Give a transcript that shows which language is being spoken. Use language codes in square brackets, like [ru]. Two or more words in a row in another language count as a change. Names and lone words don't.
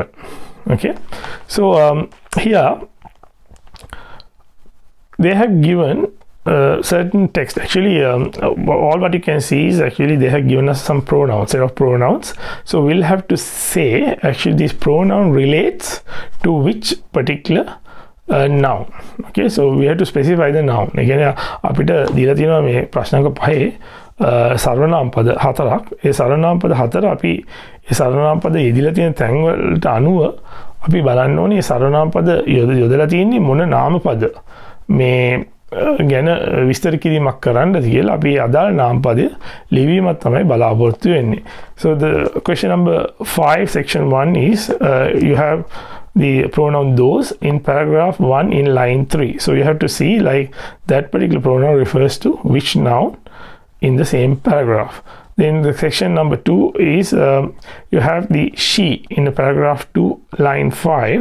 [en] Okay, so here they have given certain text. Actually all what you can see is actually they have given us some pronouns, set of pronouns. So we'll have to say actually this pronoun relates to which particular noun. Okay, so we have to specify the noun. [si] Again අපිට දීලා තියෙනවා මේ ප්‍රශ්නාංක 5 සර්වනාම පද 4ක්. ඒ සර්වනාම පද 4 අපි ඒ සර්වනාම පද යෙදিলা තියෙන තැන් වලට අනුව අපි බලන්න ඕනේ සර්වනාම පද යොදලා තියෙන්නේ මොන නාම පද මේ ගැන විස්තර කිරීමක් කරන්නද කියලා අපි අදාළ නාම පදය ලිවීමක් තමයි බලාපොරොත්තු වෙන්නේ. [en] So the question number 5 section 1 is you have the pronoun those in paragraph 1 in line 3. So you have to see like that particular pronoun refers to which noun in the same paragraph. Then the section number 2 is you have the she in the paragraph 2 line 5.